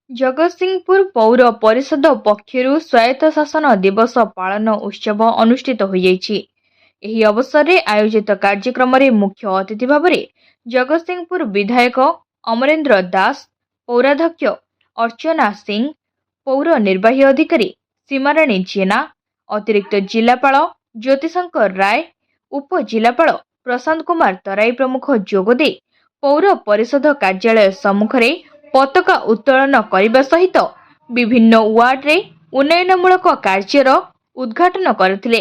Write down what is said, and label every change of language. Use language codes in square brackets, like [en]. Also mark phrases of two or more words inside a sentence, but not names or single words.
[or] ଜଗତସିଂହପୁର ପୌର ପରିଷଦ ପକ୍ଷରୁ ସ୍ୱାୟତ୍ତଶାସନ ଦିବସ ପାଳନ ଉତ୍ସବ ଅନୁଷ୍ଠିତ ହୋଇଯାଇଛି। ଏହି ଅବସରରେ ଆୟୋଜିତ କାର୍ଯ୍ୟକ୍ରମରେ ମୁଖ୍ୟ ଅତିଥି ଭାବରେ ଜଗତସିଂହପୁର ବିଧାୟକ ଅମରେନ୍ଦ୍ର ଦାସ, ପୌରାଧ୍ୟକ୍ଷ ଅର୍ଚ୍ଚନା ସିଂ, ପୌର ନିର୍ବାହୀ ଅଧିକାରୀ ସୀମାରାଣୀ ଜେନା, ଅତିରିକ୍ତ ଜିଲ୍ଲାପାଳ ଜ୍ୟୋତିଶଙ୍କର ରାୟ, ଉପଜିଲ୍ଲାପାଳ ପ୍ରଶାନ୍ତ କୁମାର ତରାଇ ପ୍ରମୁଖ ଯୋଗଦେଇ ପୌର ପରିଷଦ କାର୍ଯ୍ୟାଳୟ ସମ୍ମୁଖରେ ପତାକା ଉତ୍ତୋଳନ କରିବା ସହିତ ବିଭିନ୍ନ ୱାର୍ଡରେ ଉନ୍ନୟନମୂଳକ କାର୍ଯ୍ୟର ଉଦ୍ଘାଟନ କରିଥିଲେ।